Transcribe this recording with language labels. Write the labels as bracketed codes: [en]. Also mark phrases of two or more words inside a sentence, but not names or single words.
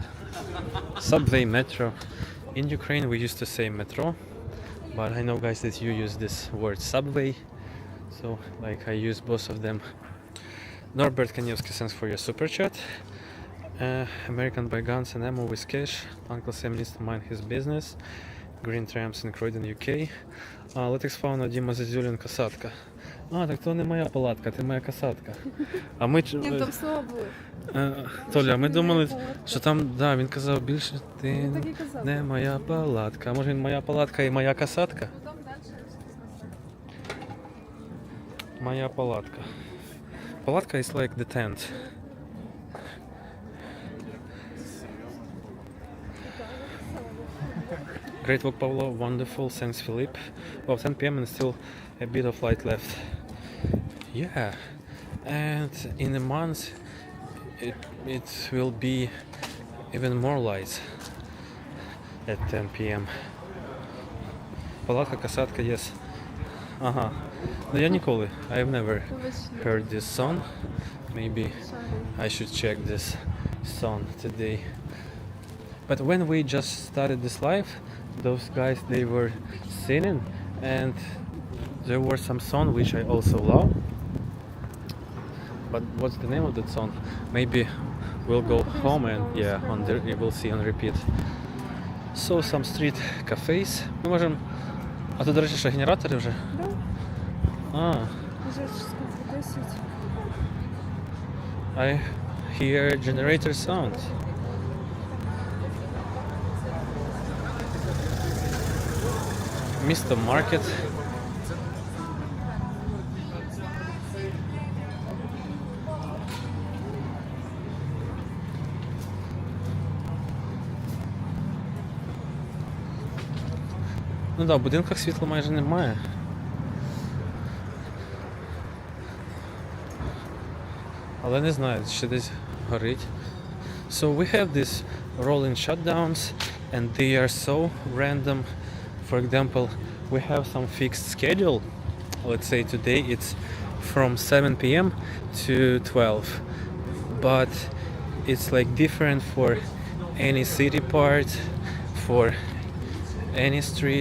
[en] In Ukraine we used to say metro, but I know guys that you use this word subway, so like I use both of them. Norbert Kanievsky, thanks for your super chat. American by guns and ammo with cash. Uncle Sam needs to mind his business. Green trams in Croydon, UK. [uk] Latex fauna Діма Зазюлін касатка. Так то не моя палатка, це моя касатка. А ми Ні, там слова були. Толя, ми думали, що там, да, він казав більше ти Так і казав. не моя палатка. А може він моя палатка і моя касатка? Там далі. Моя палатка. [en] Палатка is like the tent. Great walk, Pablo. Wonderful. Thanks, Philippe. Well, 10 p.m. and still a bit of light left. Yeah. And in a month, it will be even more light at 10 p.m. [uk] Палатка, касатка, yes. Ага. No, я ніколи. [en] I've never heard this song. Maybe I should check this song today. But when we just started this live, those guys, they were singing, and there were some songs which I also love. But what's the name of that song? Maybe we'll go home and you will see on repeat. So some street cafes. [uk] Ми можемо. А тут, до речі, що генератори вже? Да. Вже скільки 10. [en] I hear generator sound. Mr. Market. [uk] Ну да, в будинках світла майже немає. Але не знаю, ще десь горить. [en] So we have these rolling shutdowns and they are so random. For example, we have some fixed schedule. Let's say today it's from 7 p.m. to 12. But it's like different for any city part, for any street.